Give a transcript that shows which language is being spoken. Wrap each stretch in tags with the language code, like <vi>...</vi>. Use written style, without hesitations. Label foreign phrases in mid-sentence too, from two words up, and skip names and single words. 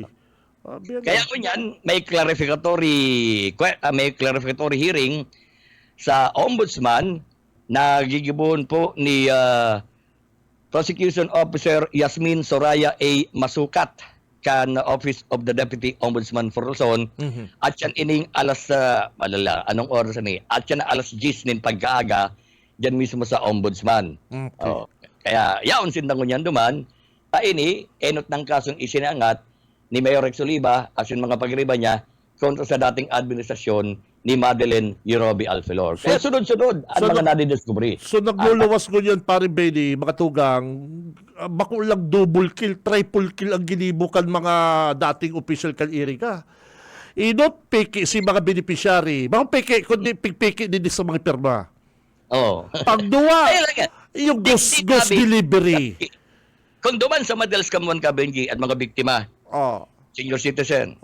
<bik>Kaya ko niyan, may clarificatory hearing sa ombudsman na gigibuhon po ni Prosecution Officer Yasmin Soraya A. Masukat kan Office of the Deputy Ombudsman for Luzon. At yan ining alas anong oras ni? At yan alas 10 nin pagkaaga diyan mismo sa ombudsman. Okay. Kaya yaon sindang ngunyan duman, ini enot ng kasong isinangat ni Mayor Rex Oliva asin mga pagriba niya kontra sa dating administrasyon ni Madeline Yerobi Alfelor. Kaya sunod-sunod ang mga nadidiscovery. So nagluluwas ko yan, pare Benny, mga tugang, makulang</bik> <en>double kill, triple kill</en> <bik>ang ginibukan mga dating official kan Erika. Inot piki si mga beneficiary. Mga piki, kundi piki din sa mga pirma. Oo. Pagduwa, yung ghost delivery. Kung duman sa Madels Kamuan ka, Benji, at mga biktima, senior citizen,</bik>